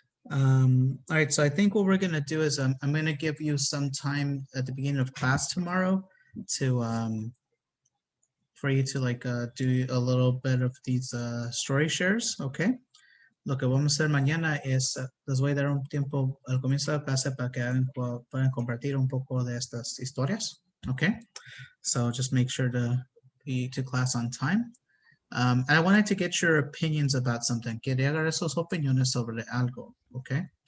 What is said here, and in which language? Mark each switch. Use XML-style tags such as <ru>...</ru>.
<en>All right, so I think what we're gonna do is I'm gonna give you some time at the beginning of class tomorrow to for you to like do a little bit of these story shares, okay?</en> <es>Lo que vamos a hacer mañana es, les voy a dar un tiempo al comienzo de la clase para que puedan compartir un poco de estas historias, okay?</es> <en>So just make sure to be to class on time. And I wanted to get your opinions about something.</en> <es>Quería dar sus opiniones sobre algo, okay?</es>